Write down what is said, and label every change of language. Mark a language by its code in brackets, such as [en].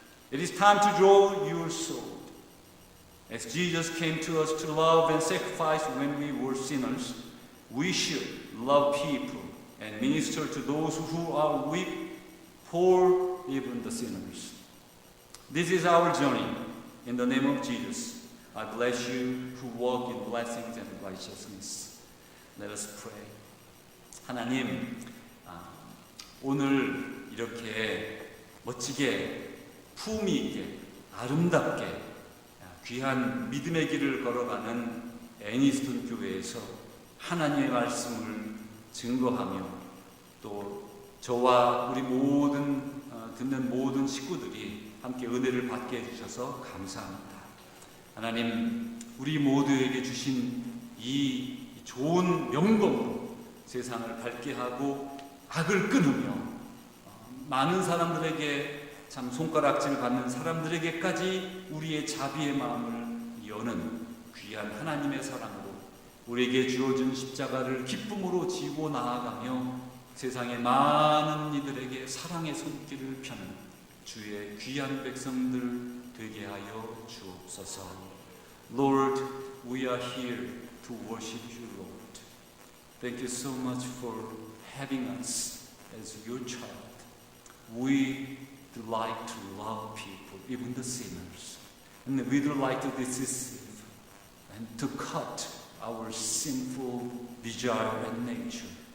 [en] It is time to draw your sword. As Jesus came to us to love and sacrifice when we were sinners, we should love people and minister to those who are weak, poor, even the sinners. This is our journey. In the name of Jesus, I bless you who walk in blessings and righteousness. Let us pray. [ko] 하나님, 오늘 이렇게 멋지게 품위 있게 아름답게 귀한 믿음의 길을 걸어가는 애니스턴 교회에서 하나님의 말씀을 증거하며 또 저와 우리 모든 듣는 모든 식구들이 함께 은혜를 받게 해주셔서 감사합니다. 하나님, 우리 모두에게 주신 이 좋은 명곡으로 세상을 밝게 하고 악을 끊으며 많은 사람들에게 참 손가락질 받는 사람들에게까지 우리의 자비의 마음을 여는 귀한 하나님의 사랑으로 우리에게 주어진 십자가를 기쁨으로 지고 나아가며 세상의 많은 이들에게 사랑의 손길을 펴는 주의 귀한 백성들 되게 하여 주옵소서. [en] Lord, we are here to worship you, Lord. Thank you so much for having us as your child. We delight to love people, even the sinners. And we delight to deceive and to cut our sinful desire and nature.